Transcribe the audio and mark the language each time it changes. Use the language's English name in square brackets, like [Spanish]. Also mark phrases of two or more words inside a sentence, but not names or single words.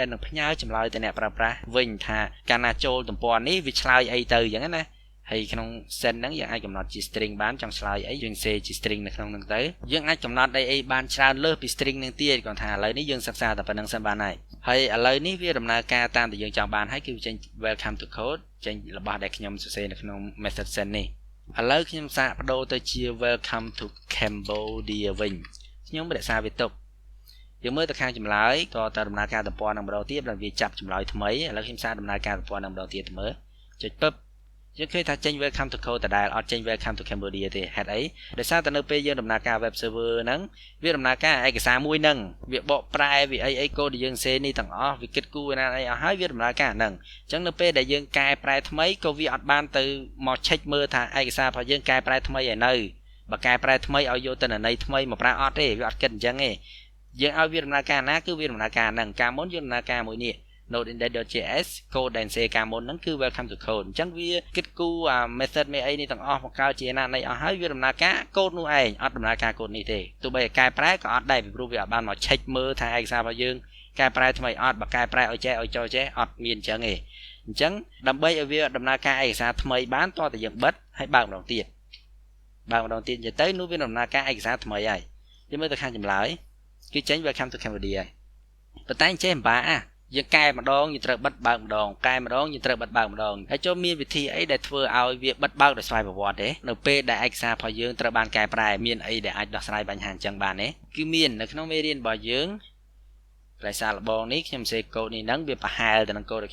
[Khmer] នឹងផ្ញើចម្លើយទៅអ្នកប្រើប្រាស់វិញថាកាលណាចូលទំព័រនេះវាឆ្លើយអីទៅអញ្ចឹងណាហើយក្នុង send ហ្នឹងយើងអាចកំណត់ជា string បានចង់ឆ្លើយអីយើងសេជា string នៅក្នុងហ្នឹងទៅយើងអាចកំណត់អីបានច្រើនលើសពី string ហ្នឹងទៀតគាត់ថាឥឡូវនេះយើងសិក្សាតែប៉ុណ្្នឹងសិនបានហើយឥឡូវនេះវាដំណើរការតាមដែលយើងចង់បានហើយគឺចេញ [English] welcome to code [Khmer] ចេញរបស់ដែលខ្ញុំសរសេរនៅក្នុង [English] method send [Khmer] នេះឥឡូវខ្ញុំសាកបដូរទៅជា [English] welcome to Cambodia [Khmer] វិញខ្ញុំរក្សាវាទុកយើង មើលទៅខាងចម្លើយតើដំណើរការទំព័រនឹងម្ដងទៀតដល់វាចាប់ចម្លើយថ្មីឥឡូវខ្ញុំសាកដំណើរការទំព័រនឹងម្ដងទៀតទៅមើលចុចពឹបយើងឃើញថាចេញ [English] welcome to code [Khmer] ដដែលអត់ចេញ [English] welcome to Cambodia [Khmer] ទេហេតុអីដោយសារតែនៅពេលយើងដំណើរការ [English] web server [Khmer] ហ្នឹងវាដំណើរការឯកសារមួយហ្នឹងវាបកប្រែវាអីកូដដែលយើងសេនេះទាំងអស់វាគិតគូរណាអីអស់ហើយវាដំណើរការហ្នឹងអញ្ចឹងនៅពេលដែលយើងកែប្រែថ្មីក៏វាអត់បានទៅមក check មើលថាឯកសាររបស់យើងកែប្រែថ្មីឲ្យនៅ បើកែប្រែថ្មីឲ្យយកទៅន័យថ្មីមកប្រើអត់ទេវាអត់គិតអញ្ចឹងទេយើងឲ្យវាដំណើរការណាគឺវាដំណើរការហ្នឹងកាលមុនយើងដំណើរការមួយនេះ [English] nodemon.js code [Khmer] ដែលសេការមុនហ្នឹងគឺ [English] welcome to code [Khmer] អញ្ចឹងវាគិតគូអា method មេអីនេះទាំងអស់មកកើតជាណានៃអស់ហើយវាដំណើរការ code នោះឯងអត់ដំណើរការ code នេះទេទោះបីកែប្រែក៏អត់ដែរពីព្រោះវាអត់បានមក check មើលថាឯកសាររបស់យើងកែប្រែថ្មីអត់បើកែប្រែឲ្យចេះឲ្យចូលចេះអត់មានអញ្ចឹងទេអញ្ចឹងដើម្បីឲ្យវាដំណើរការឯកសារថ្មីបានតោះតែយើងបិទហើយបើកម្ដងទៀតអញ្ចឹងទៅនោះវាដំណើរការឯកសារថ្មីហើយយើងមើលទៅខាងចម្លើយគឺចេញ [English] welcome to [Khmer] Cambodia ហើយប៉ុន្តែអញ្ចេះមិនបាក់យើងកែម្ដងយើងត្រូវបិទបើកម្ដងកែម្ដងយើងត្រូវបិទបើកម្ដងហើយចូលមានវិធីអីដែលធ្វើឲ្យវាបិទបើកដោយស្វ័យប្រវត្តិទេនៅពេលដែលឯកសាររបស់យើង ត្រូវបានកែប្រែមានអីដែលអាចដោះស្រាយបញ្ហាអញ្ចឹងបានទេគឺមាននៅក្នុងមេរៀនរបស់យើងផ្លែសារលបងនេះខ្ញុំសេកូដនេះហ្នឹងវាប្រហែលទៅនឹងកូដដែល